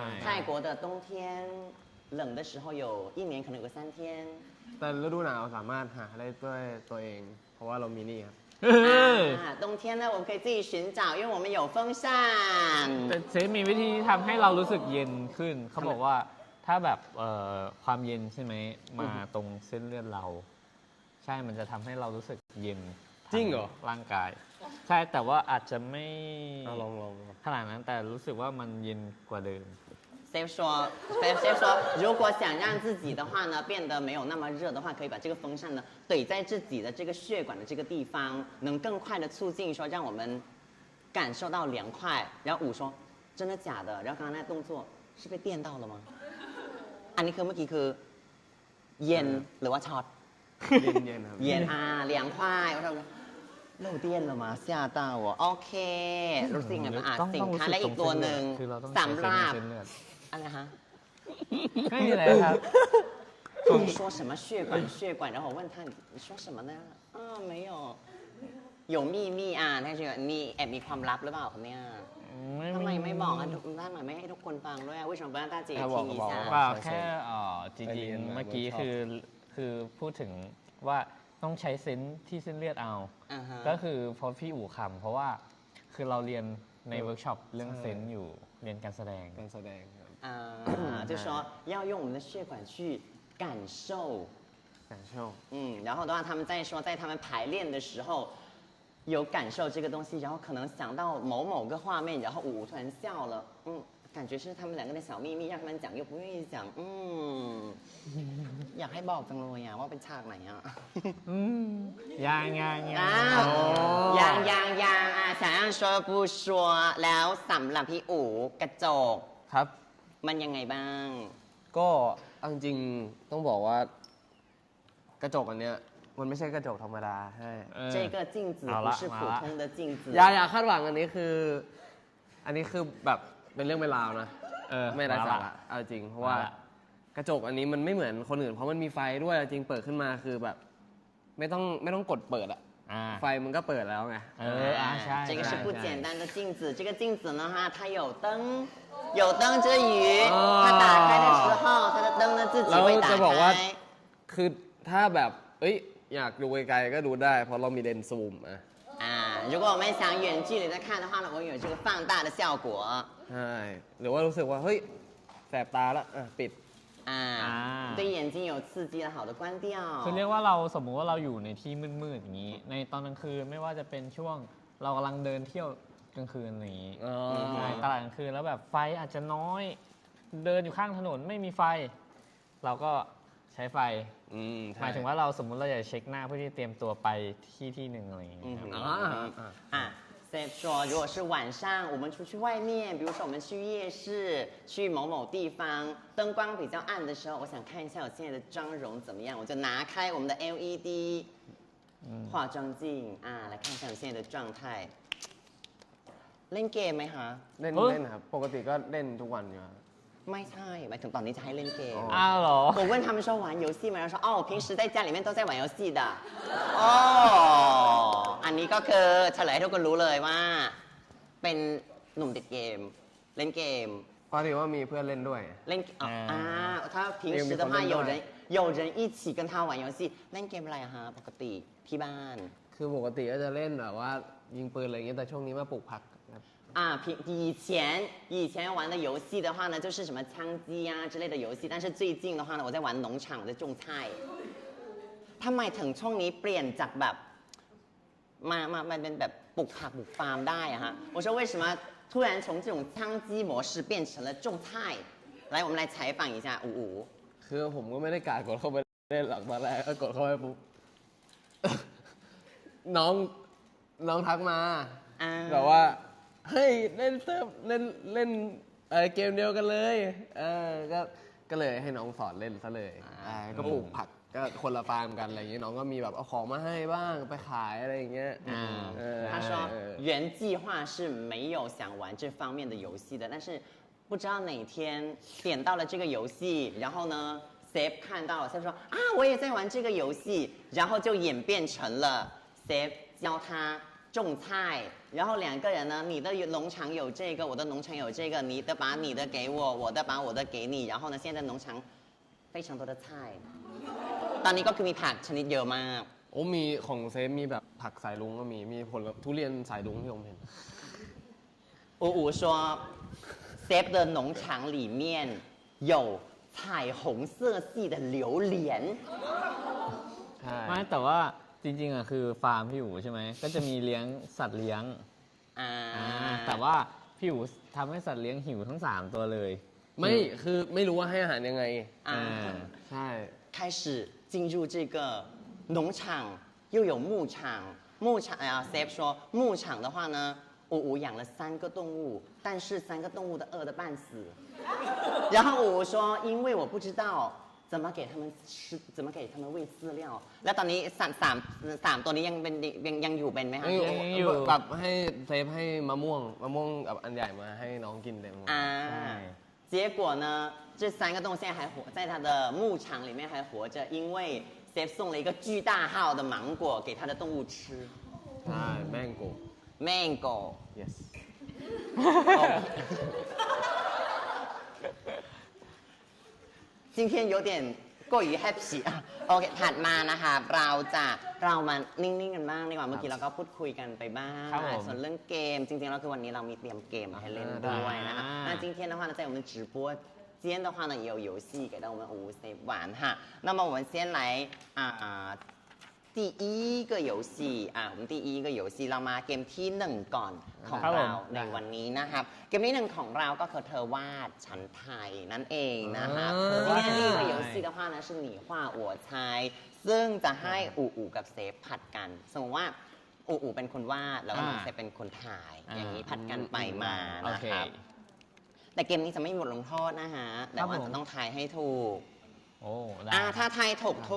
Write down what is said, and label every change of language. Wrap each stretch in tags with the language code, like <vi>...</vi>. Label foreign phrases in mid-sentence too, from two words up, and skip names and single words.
<zh>泰国的冬天冷的时候有一年可能有个3天</zh> <th>แต่ฤดูหนาวสามารถหาได้ด้วยตัวเองเพราะว่าเรามีนี่ครับ</th> <zh>冬天呢我们可以自己寻找因为我们有风扇</zh> <th>แต่เซฟมีวิธีทำให้เรารู้สึกเย็นขึ้นเขาบอกว่าถ้าแบบความเย็นใช่ไหมมาตรงเส้นเลือดเราใช่มันจะทำให้เรารู้สึกเย็น จริงเหรอ ร่างกายใช่แต่ว่าอาจจะไม่ ลอง ขนาดนั้นแต่รู้สึกว่ามันเย็นกว่าเดิม</th> <zh>เซฟ说如果想让自己的话呢变得没有那么热的话可以把这个风扇呢怼在自己的这个血管的这个地方能更快的促进说让我们感受到凉快然后5说真的假的然后刚刚那动作是被电到了吗</zh> <th>อันนี้คือเมื่อกี้คือเย็นหรือว่าช็อต เย็นครับ เย็น</th> <zh>凉快我说漏电了吗吓到我</zh> <th>โอเครู้สึกไงบ้างสินค้าและอีกตัวหนึ่งสำหรับอะไรฮะ ไม่มีอะไรครับ</th> <zh>你说什么血管然后我问他你说什么呢没有有秘密那是</zh> <th>มีแอบมีความลับหรือเปล่าครับเนี่ยทำไมไม่บอกทำไมไม่ให้ทุกคนฟังด้วย</th> <zh>为什么不让大家听一下</zh> <th>แค่จริงๆเมื่อกี้คือพูดถึงว่าต้องใช้เซนส์ที่เส้นเลือดเอาก็คือพอพี่อู๋คำเพราะว่าคือเราเรียนในเวิร์กช็อปเรื่องเซนส์อยู่เรียนการแสดง</th> <zh>就说要用我们的血管去感受然后的话他们在说在他们排练的时候有感受这个东西然后可能想到某个画面然后อู๋突然笑了感觉是他们2个的小秘密让他们讲又不愿意讲</zh> <th>อยากให้บอกจังเลยว่าเป็นฉากไหน ยัง</th> <zh>想让说不说</zh> <th>แล้วสำหรับพี่อู๋กระจก ครับ มันยังไงบ้าง ก็จริงต้องบอกว่ากระจกอันเนี้ยมันไม่ใช่กระจกธรรมดาใช่</th> <zh>这个镜子不是普通的镜子</zh> <th>อย่าคาดหวังอันนี้คือแบบเป็นเรื่องเป็นราวนะไม่ได้สาระเอาจริงเพราะว่ากระจกอันนี้มันไม่เหมือนคนอื่นเพราะมันมีไฟด้วยจริงเปิดขึ้นมาคือแบบไม่ต้องกดเปิดไฟมันก็เปิดแล้วไง</th> <zh>ใช่这个是不简单的镜子这个镜子呢它有灯之余它打开的时候它的灯呢自己会打开</zh> <th>คือถ้าแบบอยากดูไกลๆก็ดูได้เพราะเรามีเลนส์ซูม</th> <zh>如果我们想远距离的看的话呢我们有这个放大的效果</zh> <th>ใช่หรือว่ารู้สึกว่าเฮ้ยแสบตาแล้วปิด</th> <zh>对眼睛有刺激的好的关掉</zh> <th>คือเรียกว่าเราสมมุติว่าเราอยู่ในที่มืดๆอย่างนี้ในตอนกลางคืนไม่ว่าจะเป็นช่วงเรากำลังเดินเที่ยวกลางคืนอย่างนี้ตลาดกลางคืนแล้วแบบไฟอาจจะน้อยเดินอยู่ข้างถนนไม่มีไฟเราก็ใช้ไฟหมายถึงว่าเราสมมุติเราอยากเช็คหน้าเพื่อที่เตรียมตัวไปที่หนึ่งอะไรอย่างเงี้ย</th> <zh>说如果是晚上我们出去外面比如说我们去夜市去某地方灯光比较暗的时候我想看一下我现在的妆容怎么样我就拿开我们的 LED 化妆镜来看一下我现在的状态</zh> <th>เล่นเกมไหมคะ เล่นครับปกติก็เล่นทุกวันอยู่ ไม่ใช่หมายถึงตอนนี้จะให้เล่นเกม เหรอ</th> <zh>我问他们说玩游戏吗然后说我平时在家里面都在玩游戏的</zh> <th>อันนี้ก็คือเฉลยให้ทุกคนรู้เลยว่าเป็นหนุ่มติดเกมเล่นเกม พอดีว่ามีเพื่อนเล่นด้วย</th> <zh>เล่น他平时的话有人一起跟他玩游戏</zh> <th>เล่นเกมอะไรฮะปกติที่บ้าน คือปกติก็จะเล่นแบบว่ายิงปืนอะไรอย่างเงี้ยแต่ช่วงนี้มาปลูกผัก</th> <zh>以前玩的游戏的话呢就是什么枪击之类的游戏但是最近的话呢我在玩农场我在种菜</zh> <th>ทำไมถึงช่วงนี้เปลี่ยนจากแบบมาเป็นแบบปลูกผักปลูกฟาร์มได้ฮะ</th> <zh>我说为什么突然从这种枪击模式变成了种菜来，我们来采访一下五五。</zh> <th>คือผมก็ไม่ได้กะกดเข้าไปเล่นหลักตอนแรกก็กดเข้าไปปุ๊บ น้องทักมาแบบว่าเฮ้ยเล่นเซิร์ฟเล่นเกมเดียวกันเลยก็เลยให้น้องสอนเล่นซะเลยก็ปลูกผักก็คนละฟาร์มกันอะไรอย่างเงี้ยน้องก็มีแบบเอาของมาให้บ้างไปขายอะไรอย่างเงี้ย</th> <zh>他说原计划是没有想玩这方面的游戏的，但是不知道哪天点到了这个游戏，然后呢 ，Save 看到了，Save 说啊，我也在玩这个游戏，然后就演变成了 Save 教他种菜，然后两个人呢，你的农场有这个，我的农场有这个，你的把你的给我，我的把我的给你，然后呢，现在农场非常多的菜，</zh> <th>ตอนนี้ก็คือมีผักชนิดเยอะมาก โอ้มีของเซฟมีแบบผักสายลุงก็มีผลทุเรียนสายลุงที่ผมเห็น</th> <zh>五五说 Save 的农场里面有彩虹色系的榴莲</zh> <th>ไม่แต่ว่าจริงๆอ่ะคือฟาร์มพี่อู๋ใช่ไหมก็จะมีเลี้ยงสัตว์เลี้ยงแต่ว่าพี่อู๋ทำให้สัตว์เลี้ยงหิวทั้ง3ตัวเลย ไม่คือไม่รู้ว่าให้อาหารยังไงใช่</th> <zh>开始进入这个农场又有牧场Save 说牧场的话呢五五养了3个动物但是3个动物都饿得半死然后五五说因为我不知道怎么给他们吃怎么给他们喂饲料</zh> <th>แล้วตอนนี้3ตัวนี้ยังอยู่เป็นไหมคะ ยังอยู่แบบให้เซฟให้มะม่วงแบบอันใหญ่มาให้น้องกินเต็ม</th> <zh>结果呢这3个动物现在还活在它的牧场里面还活着因为 Save 送了一个巨大号的芒果给他的动物吃</zh> <th>ใช่</th> <en>Mango yes</en> <zh>今天有点过于</zh> <th>happy โอเคถัดมานะคะเรามานิ่งๆกันบ้างดีกว่าเมื่อกี้เราก็พูดคุยกันไปบ้างส่วนเรื่องเกมจริงๆแล้วคือวันนี้เรามีเตรียมเกมให้เล่นด้วยนะคะ</th> <zh>那今天的话呢在我们直播间的话呢也有游戏给到我们五Save 玩哈那么我们先来第一个游戏我们第一个游戏</zh> <th>เรามาเกมที่1ก่อนของเราในวันนี้นะครับเกมที่1ของเราก็คือเธอวาดฉันไทยนั่นเองนะครับ</th> <zh>今天第一个游戏的话呢是你画我猜</zh> <th>ซึ่งจะให้อูอูกับเซฟ ผัดกันสมมติว่าอูอูเป็นคนวาดแล้วก็เซฟเป็นคนถ่ายอย่างนี้ผัดกันไปมานะครับแต่เกมนี้จะไม่มีบทลงโทษนะฮะแต่ว่าจะต้องทายให้ถูกถ้าทายถูกทุก</th>